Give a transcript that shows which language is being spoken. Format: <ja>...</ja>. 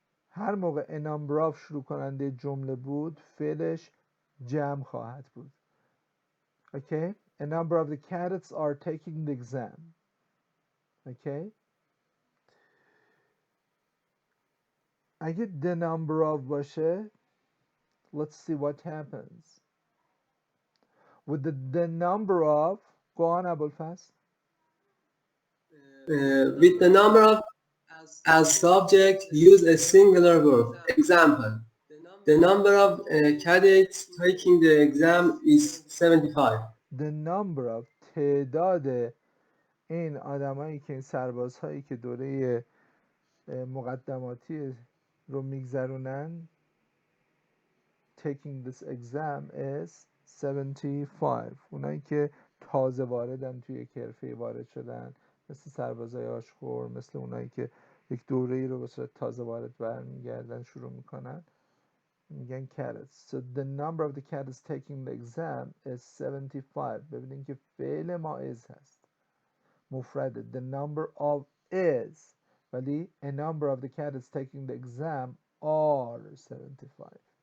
<fa>هر موقع a number of شروع کننده جمله بود فعلش جمع خواهد بود.</fa> <en>Okay? A number of the cadets are taking the exam. Okay?</en> <fa>اگه</fa> <en>the number of</en> <fa>باشه</fa> <en>let's see what happens. With the number of, go on Abulfaz. With the number of as subject, use a singular verb. Example, the number of cadets taking the exam is 75.</en> <fa>The number of تعداد این آدمایی که این سربازهایی که دوره مقدماتی رو میگذرونن</fa> <en>taking this exam is 75.</en> <fa>اونایی که تازه واردن توی یک حرفه وارد شدن، مثل سربازای آشخور، مثل اونایی که یک دوره‌ای رو به صورت تازه وارد برمیگردن شروع میکنن، میگن cadets.</fa> <en>So the number of the cadets taking the exam is 75.</en> <fa>ببینید که فعل ما is هست، مفرده.</fa> <en>The number of is، ولی a number of the cadets taking the exam are 75.</en>